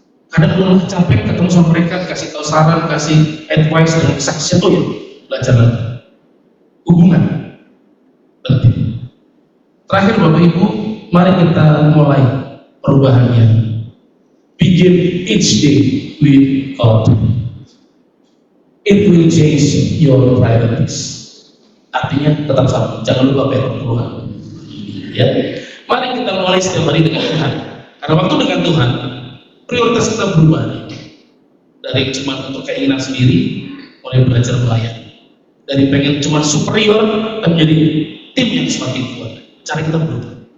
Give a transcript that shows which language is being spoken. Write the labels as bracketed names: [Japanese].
[Indonesian] Kadang belum capek ketemu sama mereka, kasih tahu saran, kasih advice dan kesaksian, oh ya belajar lagi. Hubungan penting. Terakhir Bapak Ibu, mari kita mulai perubahannya. [English] Begin each day with God. It will change your priorities. [Indonesian] Artinya tetap sama, jangan lupa Tuhan. Ya, mari kita mulai setiap hari dengan Tuhan. Karena waktu dengan Tuhan, prioritas kita berubah dari cuma untuk keinginan sendiri, mulai belajar melayani. Dari pengen cuma superior, menjadi tim yang semakin kuat. Cara kita berubah.